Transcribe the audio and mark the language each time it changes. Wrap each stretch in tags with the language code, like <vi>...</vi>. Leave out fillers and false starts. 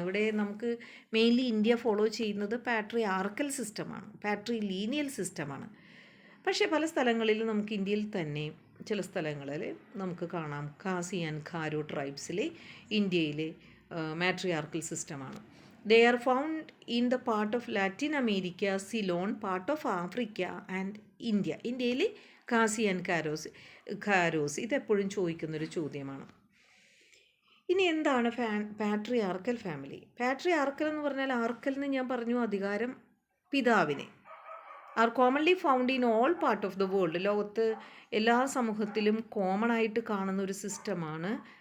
<ml>ഇവിടെ നമുക്ക് mainly India follow ചെയ്യുന്നത് പാട്രി ആർക്കൽ സിസ്റ്റമാണ്, പാട്രി ലീനിയൽ സിസ്റ്റമാണ്. പക്ഷേ പല സ്ഥലങ്ങളിലും നമുക്ക് ഇന്ത്യയിൽ തന്നെ ചില സ്ഥലങ്ങളിൽ നമുക്ക് കാണാം ഖാസി ആൻഡ് ഖാരോ ട്രൈബ്സിലെ ഇന്ത്യയിലെ മാട്രിയാർക്കൽ സിസ്റ്റമാണ്.</ml> <en>They are found in the part of Latin America, Ceylon, part of Africa and India.</en> <ml>ഇന്ത്യയിൽ ഖാസി ആൻഡ് ഖാരോസ് ഇതെപ്പോഴും ചോദിക്കുന്നൊരു ചോദ്യമാണ്. ഇനി എന്താണ് പാട്രിയാർക്കൽ ഫാമിലി? പാട്രിയാർക്കൽ എന്ന് പറഞ്ഞാൽ, ആർക്കൽ എന്ന് ഞാൻ പറഞ്ഞു അധികാരം പിതാവിനെ.</ml> <en>Are commonly found in all part of the world.</en> <ml>ലോകത്ത് എല്ലാ സമൂഹത്തിലും കോമൺ ആയിട്ട് കാണുന്ന ഒരു സിസ്റ്റമാണ്</ml>